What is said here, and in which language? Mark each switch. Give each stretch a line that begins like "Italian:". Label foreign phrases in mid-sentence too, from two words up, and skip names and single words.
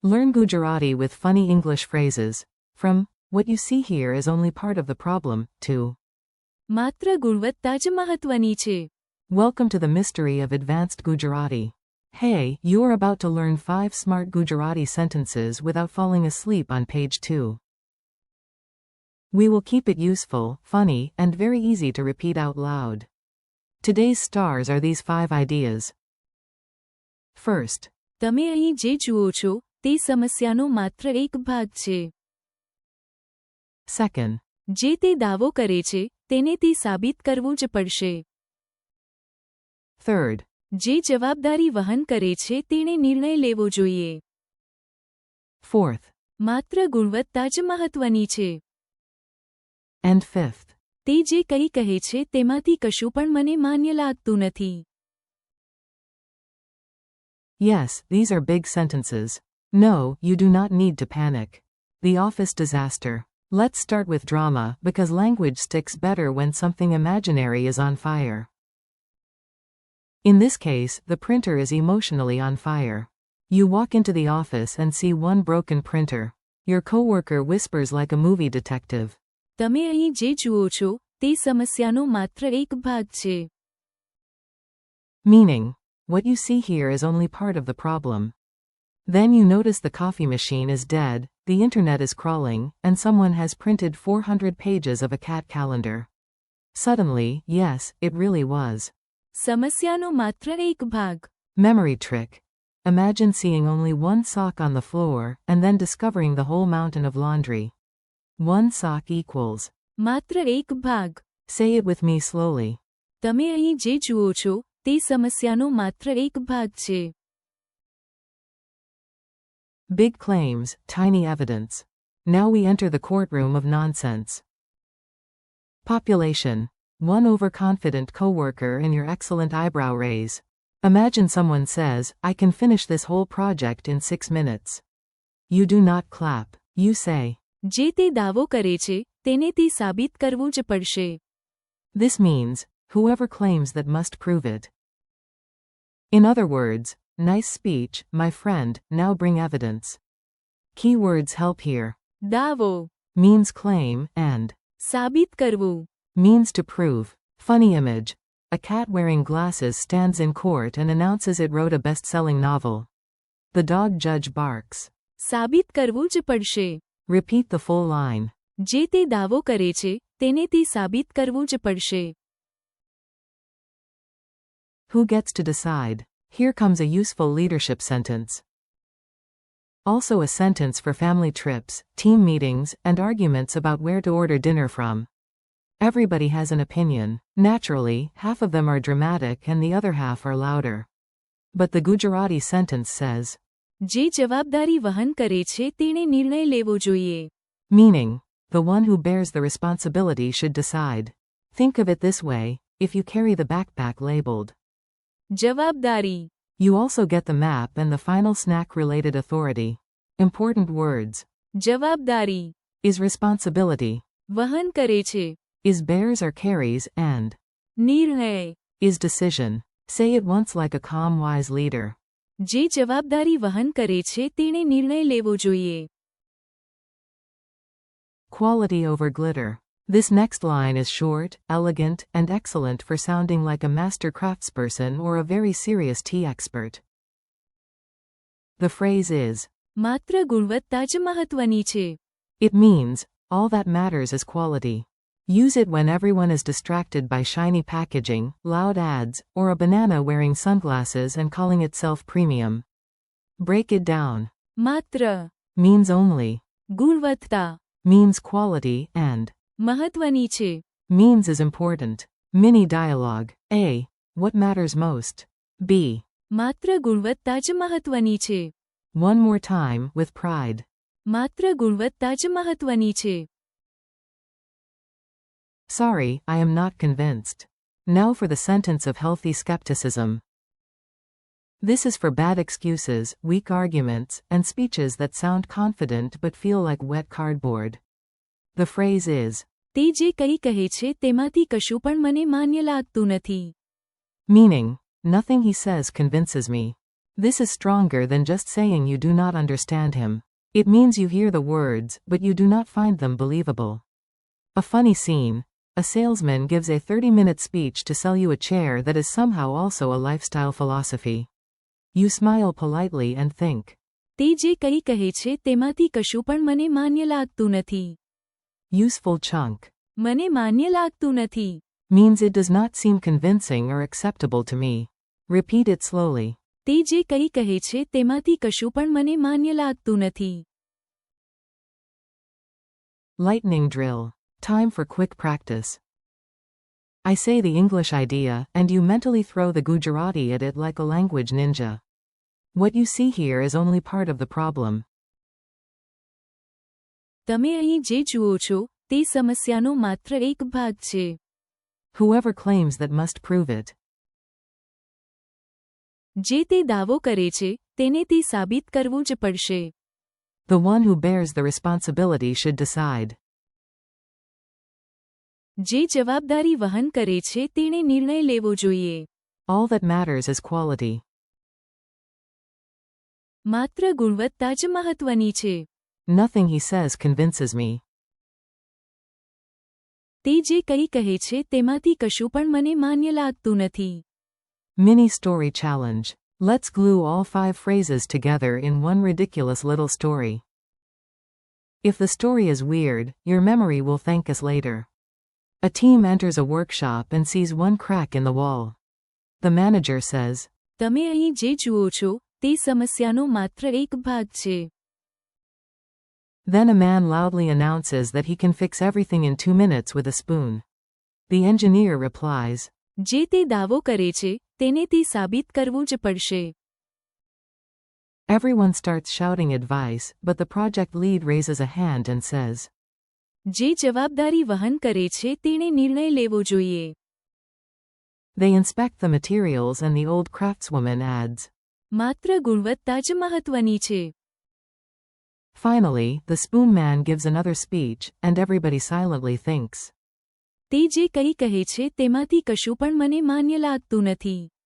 English: Learn Gujarati with funny English phrases. From, what you see here is only part of the problem, to,
Gujarati: માત્ર ગુણવત્તા જ મહત્વની છે.
English: welcome to the mystery of advanced Gujarati. Hey, you're about to learn 5 smart Gujarati sentences without falling asleep on page 2. We will keep it useful, funny, and very easy to repeat out loud. Today's stars are these 5 ideas. First,
Gujarati: તમે અહીં જે જુઓ છો, તે સમસ્યાનો માત્ર એક ભાગ છે.
English: second,
Gujarati: જે તે દાવો કરે છે, તેને તે સાબિત કરવું જ પડશે.
English: third,
Gujarati: જે જવાબદારી વહન કરે છે, તેણે નિર્ણય લેવો જોઈએ.
English: fourth,
Gujarati: માત્ર ગુણવત્તા જ મહત્વની છે.
English: and fifth.
Gujarati: તે જે કંઈ કહે છે, તેમાંથી કશું પણ મને માન્ય લાગતું નથી.
English: Yes, these are big sentences. No, you do not need to panic. The office disaster. Let's start with drama, because language sticks better when something imaginary is on fire. In this case, the printer is emotionally on fire. You walk into the office and see one broken printer. Your coworker whispers like a movie detective.
Gujarati: તમે અહીં જે જુઓ છો, તે સમસ્યાનો માત્ર એક ભાગ છે.
English: Meaning, what you see here is only part of the problem. Then you notice the coffee machine is dead, the internet is crawling, and someone has printed 400 pages of a cat calendar. Suddenly, yes, it really was.
Gujarati: સમસ્યાનો માત્ર એક ભાગ.
English: Memory trick. Imagine seeing only one sock on the floor, and then discovering the whole mountain of laundry. One sock equals.
Gujarati: માત્ર એક ભાગ.
English: Say it with me slowly.
Gujarati: તમે અહીં જે જુઓ છો, તે સમસ્યાનો માત્ર એક ભાગ છે.
English: Big claims, tiny evidence. Now we enter the courtroom of nonsense. Population. One overconfident coworker and your excellent eyebrow raise. Imagine someone says, I can finish this whole project in 6 minutes. You do not clap. You say,
Gujarati: જે તે દાવો કરે છે, તેને તે સાબિત કરવું જ પડશે.
English: This means, whoever claims that must prove it. In other words, nice speech, my friend, now bring evidence. Keywords help here.
Gujarati: દાવો
English: Means claim, and
Gujarati: સાબિત કરવું.
English: means to prove. Funny image. A cat wearing glasses stands in court and announces it wrote a best-selling novel. The dog judge barks.
Gujarati: સાબિત કરવું જ પડશે.
English: Repeat the full line.
Gujarati: જે તે દાવો કરે છે, તેને તે સાબિત કરવું જ પડશે.
English: Who gets to decide? Here comes a useful leadership sentence. Also a sentence for family trips, team meetings, and arguments about where to order dinner from. Everybody has an opinion. Naturally, half of them are dramatic and the other half are louder. But the Gujarati sentence says,
Gujarati: જે જવાબદારી વહન કરે છે, તેણે નિર્ણય લેવો જોઈએ.
English: meaning, the one who bears the responsibility should decide. Think of it this way, if you carry the backpack labeled,
Gujarati: જવાબદારી.
English: you also get the map and the final snack-related authority. Important words.
Gujarati: જવાબદારી.
English: Is responsibility.
Gujarati: વહન કરે છે.
English: Is bears or carries, and
Gujarati: નિર્ણય.
English: is decision. Say it once like a calm, wise leader.
Gujarati: જે જવાબદારી વહન કરે છે, તેણે નિર્ણય લેવો જોઈએ.
English: Quality over glitter. This next line is short, elegant, and excellent for sounding like a master craftsperson or a very serious tea expert. The phrase is,
Gujarati: માત્ર ગુણવત્તા જ મહત્વની છે.
English: it means, all that matters is quality. Use it when everyone is distracted by shiny packaging, loud ads, or a banana wearing sunglasses and calling itself premium. Break it down.
Gujarati: માત્ર.
English: Means only.
Gujarati: ગુણવત્તા.
English: Means quality, and
Gujarati: મહત્વની છે.
English: means is important. Mini dialogue. A. What matters most? B.
Gujarati: માત્ર ગુણવત્તા જ મહત્વની છે.
English: One more time, with pride.
Gujarati: માત્ર ગુણવત્તા જ મહત્વની છે.
English: Sorry, I am not convinced. Now for the sentence of healthy skepticism. This is for bad excuses, weak arguments, and speeches that sound confident but feel like wet cardboard. The phrase is,
Gujarati: તે જે કંઈ કહે છે, તેમાંથી કશું પણ મને માન્ય લાગતું નથી.
English: meaning, nothing he says convinces me. This is stronger than just saying you do not understand him. It means you hear the words, but you do not find them believable. A funny scene. A salesman gives a 30-minute speech to sell you a chair that is somehow also a lifestyle philosophy. You smile politely and think.
Gujarati: તે જે કંઈ કહે છે તેમાંથી કશું પણ મને માન્ય લાગતું નથી.
English: Useful chunk.
Gujarati: મને માન્ય લાગતું નથી.
English: Means it does not seem convincing or acceptable to me. Repeat it slowly.
Gujarati: તે જે કંઈ કહે છે તેમાંથી કશું પણ મને માન્ય લાગતું નથી.
English: Lightning drill. Time for quick practice. I say the English idea, and you mentally throw the Gujarati at it like a language ninja. What you see here is only part of the problem.
Gujarati: તમે અહીં જે જુઓ છો તે સમસ્યાનો માત્ર એક ભાગ છે.
English: Whoever claims that must prove it.
Gujarati: જે તે દાવો કરે છે તેને તે સાબિત કરવું જ પડશે.
English: The one who bears the responsibility should decide.
Gujarati: જે જવાબદારી વહન કરે છે તેણે નિર્ણય લેવો જોઈએ.
English: All that matters is quality.
Gujarati: માત્ર ગુણવત્તા જ મહત્વની છે.
English: Nothing he says convinces me.
Gujarati: તે જે કંઈ કહે છે તેમાંથી કશું પણ મને માન્ય લાગતું નથી.
English: Mini story challenge. Let's glue all 5 phrases together in one ridiculous little story. If the story is weird, your memory will thank us later. A team enters a workshop and sees one crack in the wall. The manager says,
Gujarati: તમે અહીં જે જુઓ છો તે સમસ્યાનો માત્ર એક ભાગ છે.
English: Then a man loudly announces that he can fix everything in 2 minutes with a spoon. The engineer replies,
Gujarati: જે તે દાવો કરે છે તેને તે સાબિત કરવું જ પડશે.
English: Everyone starts shouting advice, but the project lead raises a hand and says,
Gujarati: જે જવાબદારી વહન કરે છે તેણે નિર્ણય લેવો જોઈએ.
English: They inspect the materials and the old craftswoman adds,
Gujarati: માત્ર ગુણવત્તા જ મહત્વની છે.
English: Finally, the spoon man gives another speech, and everybody silently thinks.
Gujarati: તે જે કંઈ કહે છે તેમાંથી કશું પણ મને માન્ય લાગતું નથી.